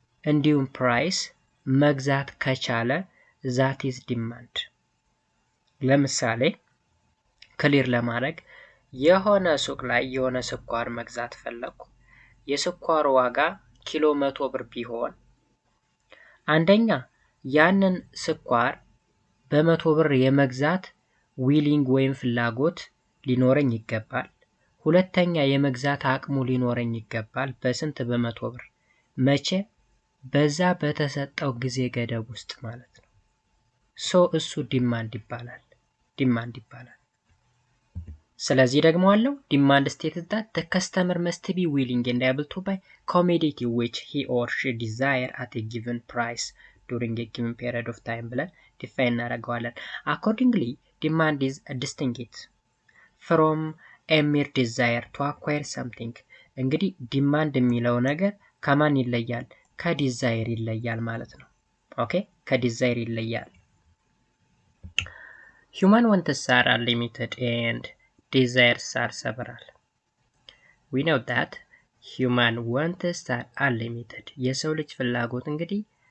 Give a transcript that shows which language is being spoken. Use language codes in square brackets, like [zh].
[am] እንዲሁም ፕራይስ መግዛት ከቻለ [en] that is demand። [am] ለምሳሌ ክሊር ለማድረግ የሆነ ሱቅ ላይ የሆነ ስኳር መግዛት ፈለኩ። የስኳሩ ዋጋ ኪሎ 100 ብር ቢሆን አንደኛ ያንን ስኳር በ100 ብር የመግዛት ዊሊንግ ወይም ፍላጎት ሊኖረኝ ይገባል። ሁለተኛ የመግዛት አቅሙ ሊኖረኝ ይገባል። በስንት? በ100 ብር። መቼ? በዛ በተሰጠው ጊዜ ገደብ ውስጥ ማለት ነው። እሱ ዲማንድ ይባላል። ስለዚህ ደግሞ አለው ዲማንድ [en] states that the customer must be willing and able to buy commodity which he or she desire at a given price during a given period of time [am] ብለን ዲፋይን እናደርገዋለን። [en] accordingly demand is distinct from a mere desire to acquire something። [am] እንግዲህ ዲማንድ የሚለው ነገር ከማን ይለያል? ከዲዛይር ይለያል ማለት ነው። ኦኬ ከዲዛይር ይለያል። [en] human wants are unlimited and desires are several። we know that human wants are unlimited። [am] የሰው ልጅ ፍላጎት እንግዲህ